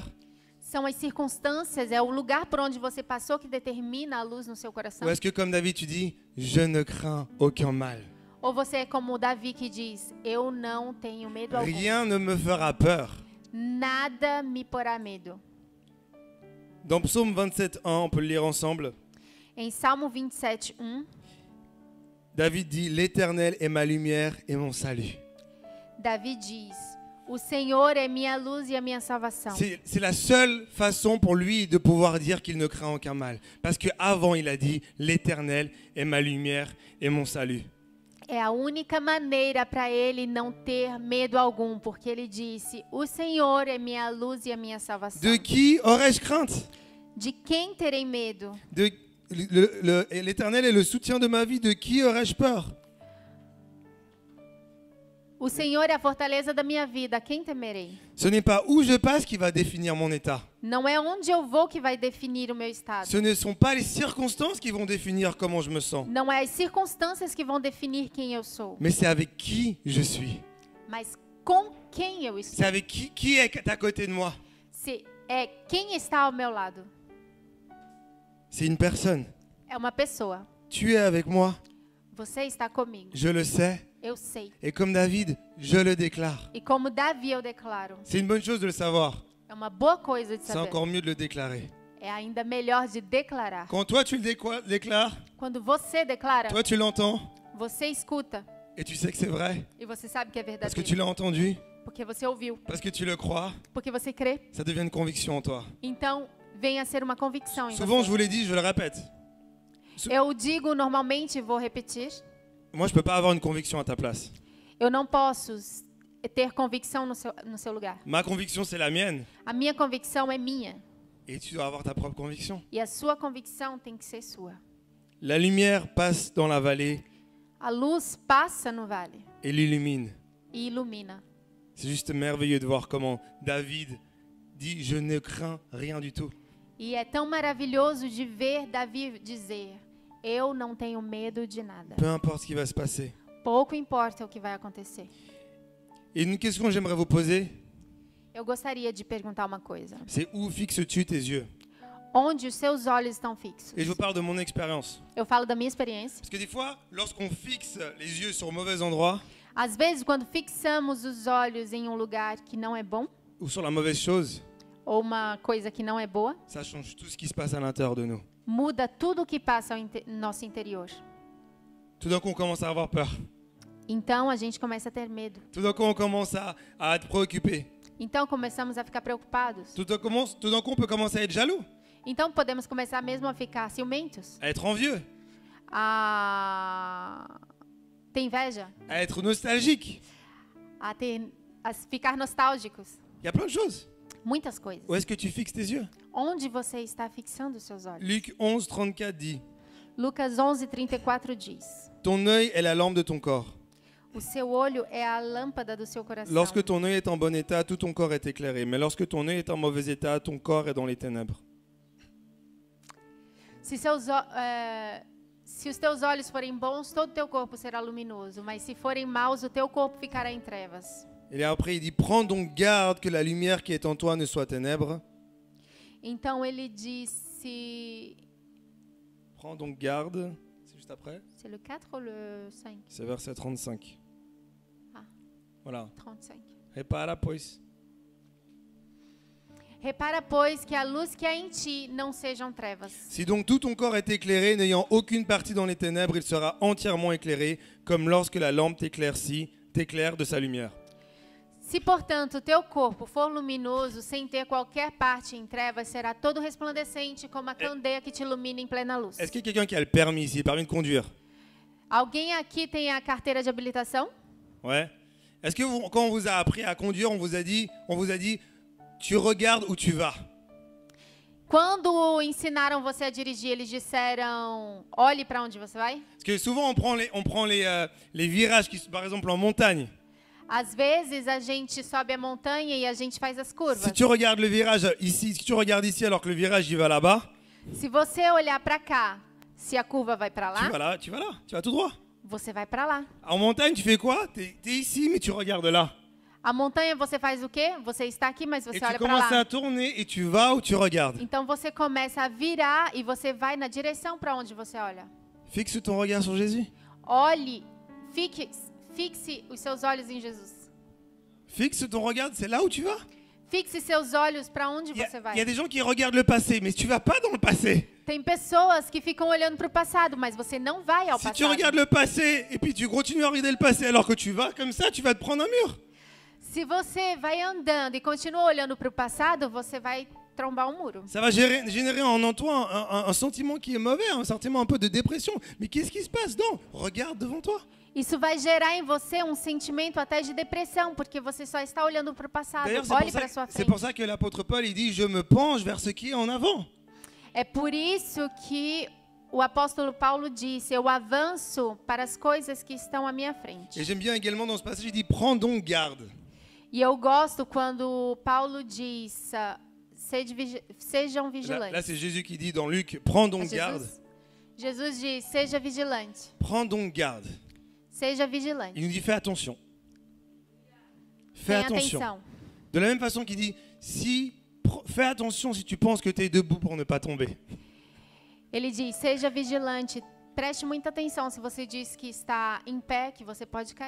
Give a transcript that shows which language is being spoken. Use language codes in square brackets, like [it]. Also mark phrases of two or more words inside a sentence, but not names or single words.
[pt] São as circunstâncias, é o lugar por onde você passou que determina a luz no seu coração? [fr] Ou est-ce que comme David, tu dis, je ne crains aucun mal? [pt] Ou você é como o Davi que diz, eu não tenho medo algum. [fr] Rien ne me fera peur. [pt] Nada me porá medo. [fr] Dans Psaume 27.1, on peut le lire ensemble. [pt] Em Salmo 27:1, [fr] David dit, l'Éternel est ma lumière et mon salut. [pt] Davi diz, o Senhor é minha luz e a minha salvação. [fr] C'est la seule façon pour lui de pouvoir dire qu'il ne craint aucun mal. Parce qu'avant, il a dit, l'Éternel est ma lumière et mon salut. [pt] É a única maneira para ele não ter medo algum, porque ele disse, o Senhor é minha luz e a minha salvação. [fr] De qui aurais-je crainte? [pt] De quem terei medo? [fr] L'Éternel est le soutien de ma vie. De qui aurais-je peur? [pt] O Senhor é a fortaleza da minha vida, a quem temerei? [fr] Ce n'est pas où je passe qui va définir mon état. [pt] Não é onde eu vou que vai definir o meu estado. [fr] Ce ne sont pas les circonstances qui vont définir comment je me sens. [pt] Não é as circunstâncias que vão definir quem eu sou, [fr] Mais c'est avec qui je suis. [pt] mas com quem eu [fr] C'est [pt] estou. [fr] avec qui est à côté de moi. [pt] Se é quem está ao meu lado. [fr] C'est une personne. [pt] É uma pessoa. [fr] Tu es avec moi, [pt] Você está comigo. [fr] je le sais. [pt] Eu sei. [fr] Et comme David, je le déclare. [pt] E como Davi eu declaro. [fr] C'est une bonne chose de le savoir. [pt] É uma boa coisa de [fr] C'est [pt] saber. [fr] encore mieux de le déclarer. [pt] É ainda melhor de declarar. [fr] Quand toi tu le déclares, [pt] Quando você declara, [fr] toi tu l'entends [pt] você escuta [fr] et tu sais que c'est vrai. [pt] e você sabe que é [fr] Parce que tu [pt] verdadeiro. [fr] l'as entendu, [pt] Porque você ouviu, [fr] parce que tu le crois, [pt] porque você crê. [fr] ça devient une conviction en toi. [pt] Então, vem a ser uma convicção em [fr] Souvent, je [pt] você. [fr] vous l'ai dit, je le répète. [pt] Eu digo normalmente, e vou repetir, [fr] Moi, je peux pas avoir une conviction à ta place. [pt] eu não posso ter convicção no seu lugar. [fr] Ma conviction, c'est la mienne. [pt] A minha convicção é minha. [fr] Et tu dois avoir ta propre conviction. [pt] E a sua convicção tem que ser sua. [fr] La lumière passe dans la vallée [pt] A luz passa no vale [fr] et l'illumine. [pt] e ilumina. [fr] C'est juste merveilleux de voir comment David dit « Je ne crains rien du tout ». [pt] E é tão maravilhoso de ver Davi dizer: eu não tenho medo de nada. [fr] Peu importe ce qui va se passer. [pt] Pouco importa o que vai acontecer. [fr] Et une question que j'aimerais vous poser, [pt] Eu gostaria de perguntar uma coisa. [fr] c'est où fixes-tu tes yeux? [pt] Onde os seus olhos estão fixos? [fr] Et je vous parle de mon expérience. [pt] Eu falo da minha experiência. [fr] Parce que des fois, lorsqu'on fixe les yeux sur le mauvais endroit [pt] Às vezes, quando fixamos os olhos em um lugar que não é bom, [fr] ou sur la mauvaise chose, [pt] ou uma coisa que não é boa, [fr] ça change tout ce qui se passe à l'intérieur de nous. [pt] muda tudo o que passa no nosso interior. [fr] Tout d'un coup, on commence à avoir peur. [pt] Então, a gente começa a ter medo. [fr] Tout d'un coup, on commence à être préoccupé. [pt] Então, começamos a ficar preocupados. [fr] Tout d'un coup, on peut commencer à être jaloux, [pt] Então, podemos começar mesmo a ficar ciumentos, [fr] à être envieux, [pt] a ter inveja, [fr] à être nostalgique. [pt] a ficar nostálgicos. [fr] Il y a plein de choses. [pt] Muitas coisas. [fr] Où est-ce que tu fixes tes yeux? [pt] Onde você está fixando os seus olhos? [fr] Luc 11, 34 dit [pt] Lucas 11:34 diz: [fr] « Ton œil est la lampe de ton corps. [pt] o seu olho é a lâmpada do seu coração. [fr] Lorsque ton œil est en bon état, tout ton corps est éclairé. Mais lorsque ton œil est en mauvais état, ton corps est dans les ténèbres. » [pt] Se os teus olhos forem bons, todo o teu corpo será luminoso. Mas se forem maus, o teu corpo ficará em trevas. [fr] Et après, il dit « Prends donc garde que la lumière qui est en toi ne soit ténèbres. [pt] Então ele disse... [fr] Prends donc garde. » C'est juste après. C'est le 4 ou le 5? C'est verset 35. Ah. Voilà. 35. [pt] Repara, pois. Repara, pois, que a luz que há em ti não sejam trevas. [fr] Si donc tout ton corps est éclairé, n'ayant aucune partie dans les ténèbres, il sera entièrement éclairé, comme lorsque la lampe t'éclaire de sa lumière. [pt] Se, portanto, o teu corpo for luminoso, sem ter qualquer parte em trevas, será todo resplandecente, como a candeia que te ilumina em plena luz. [fr] Est-ce qu'il y a quelqu'un qui a le permis ici, le permis de conduire? [pt] Alguém aqui tem a carteira de habilitação? [fr] Ouais. Est-ce que quand on vous a appris à conduire, on vous a dit, tu regardes où tu vas? [pt] Quando ensinaram você a dirigir, eles disseram, olhe para onde você vai? [fr] Parce que souvent on prend les virages, par exemple en montagne. [pt] Às vezes a gente sobe a montanha e a gente faz as curvas. [fr] Si tu regardes le virage ici, si tu regardes ici alors que le virage il va là-bas, [pt] Se você olhar para cá, se a curva vai para lá, [fr] tu vas tout droit. [pt] você vai para lá. [fr] En montagne, tu fais quoi? T'es ici, mais tu regardes là. [pt] A montanha você faz o quê? Você está aqui, mas [fr] Et [pt] você [fr] tu [pt] olha para [fr] commences [pt] lá. [fr] à tourner et tu vas où tu regardes. [pt] Então você começa a virar e você vai na direção para onde você olha. [fr] Fixe ton regard sur Jésus. [pt] Olhe, fixe os seus olhos em Jesus. [fr] Fixe ton regard, c'est là où tu vas. [pt] Fixe seus olhos para onde [fr] Il y [pt] você vai. [fr] a des gens qui regardent le passé, mais tu vas pas dans le passé. [pt] Tem pessoas que ficam olhando para o passado, mas você não vai ao [fr] Si tu [pt] passado. [fr] regardes le passé et puis tu continues à regarder le passé alors que tu vas comme ça, tu vas te prendre un mur. [pt] Se você vai andando e continua olhando para o passado, você vai trombar um muro. [fr] Ça va générer en toi un sentiment qui est mauvais, un sentiment un peu de dépression. Mais qu'est-ce qui se passe? Non, regarde devant toi. [pt] Isso vai gerar em você um sentimento até de depressão, porque você só está olhando para o passado. [fr] D'ailleurs, [pt] Olhe para sua [fr] c'est [pt] frente. [fr] pour ça que l'apôtre Paul il dit « Je me penche vers ce qui est en avant ». [pt] É por isso que o apóstolo Paulo disse, eu avanço para as coisas que estão à minha frente. [fr] Et j'aime bien également dans ce passage, il dit « Prends donc garde ». [pt] E eu gosto quando Paulo diz, sejam [fr] Là, [pt] vigilantes. [fr] c'est Jésus qui dit dans Luc, prends donc garde. [pt] Jesus diz, seja vigilante. [fr] Prends donc garde. [pt] Seja vigilante. [fr] Il nous dit, fais attention. Fais [pt] Tenha [fr] attention. [pt] atenção. [fr] De la même façon qu'il dit, fais attention si tu penses que tu es debout pour ne pas tomber. [pt] Ele diz, seja vigilante. Preste muita atenção se você diz que está em pé, que você pode cair.